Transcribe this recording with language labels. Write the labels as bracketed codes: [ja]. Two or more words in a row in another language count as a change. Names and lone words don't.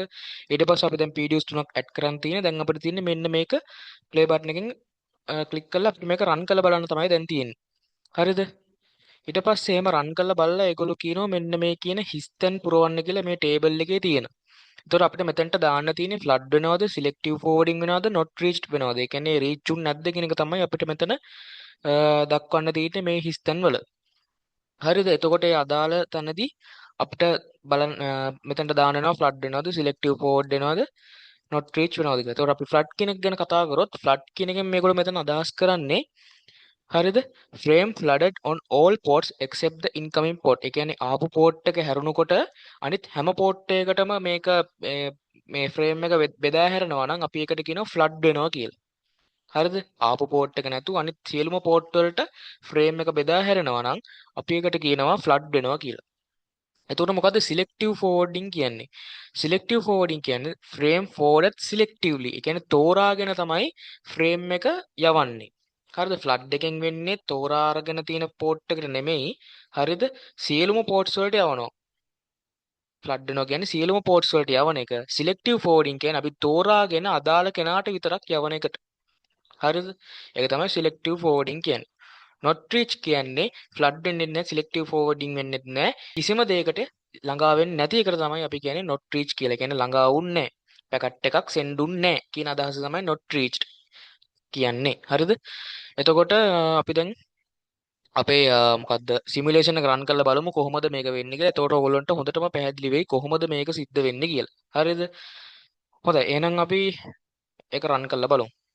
[si] ඊට පස්සේ අපි දැන් PDUs තුනක් add කරන් තියෙන. දැන් අපිට තියෙන්නේ මෙන්න මේක [en] play button [si] එකෙන් click කරලා අපිට මේක run කරලා බලන්න තමයි දැන් තියෙන්නේ. හරිද? ඊට පස්සේ එහෙම run කරලා බලලා ඒගොල්ලෝ කියනවා මෙන්න මේ කියන හිස්තැන් පුරවන්න කියලා මේ table එකේ තියෙන. එතකොට අපිට මෙතනට දාන්න තියෙන්නේ flood වෙනවද, [en] selective forwarding වෙනවද, not reached වෙනවද? [si] ඒ කියන්නේ reach උන් නැද්ද කියන එක තමයි අපිට මෙතන දක්වන්න තියෙන්නේ මේ හිස්තැන් වල. හරිද? එතකොට ඒ අදාළ තැනදී අපිට බලන්න මෙතනට දාන්න වෙනවා flood වෙනවද, [en] selective forward වෙනවද, not reach [si] වෙනවද කියලා. එතකොට අපි flood කියන එක ගැන කතා කරොත් flood කියන එකෙන් මේගොල්ලෝ මෙතන අදහස් කරන්නේ හරිද? [en] frame flooded on all ports except the incoming port. [si] ඒ කියන්නේ ආපු port එක හැරුණකොට අනිත් හැම port එකකටම මේක මේ frame එක බෙදා හැරෙනවා නම් අපි ඒකට කියනවා flood වෙනවා කියලා. හරිද? ආපු port එක නැතුව අනිත් සියලුම port වලට frame එක බෙදා හැරෙනවා නම් අපි ඒකට කියනවා flood වෙනවා කියලා. එතකොට මොකද්ද [en] selective forwarding [si] කියන්නේ? [en] selective forwarding කියන්නේ frame forwarded selectively. [si] ඒ කියන්නේ තෝරාගෙන තමයි frame එක යවන්නේ. හරිද? flood එකෙන් වෙන්නේ තෝරා අරගෙන තියෙන port එකට නෙමෙයි. හරිද? සියලුම ports වලට යවනවා. flood වෙනවා කියන්නේ සියලුම ports වලට යවන එක. [en] selective forwarding [si] කියන්නේ අපි තෝරාගෙන අදාළ කෙනාට විතරක් යවන එකට. හරිද? ඒක තමයි [en] selective forwarding [si] කියන්නේ. [en] not reach [si] කියන්නේ flood වෙන්නේ නැහැ, [en] selective forwarding [si] වෙන්නේ නැහැ. කිසිම දෙයකට ළඟා වෙන්නේ නැති එකට තමයි අපි කියන්නේ [en] not reach [si] කියලා. කියන්නේ ළඟා වුන්නේ නැහැ. පැකට් එකක් send උන්නේ නැහැ කියන අදහස තමයි [en] not reached [si] කියන්නේ. හරිද? එතකොට අපි දැන් අපේ මොකද්ද සිමුලේෂන් එක රන් කරලා බලමු කොහොමද මේක වෙන්නේ කියලා. එතකොට ඔයගොල්ලන්ට හොඳටම පැහැදිලි වෙයි කොහොමද මේක සිද්ධ වෙන්නේ කියලා. හරිද? හොඳයි. එහෙනම් අපි ඒක රන් කරලා බලමු.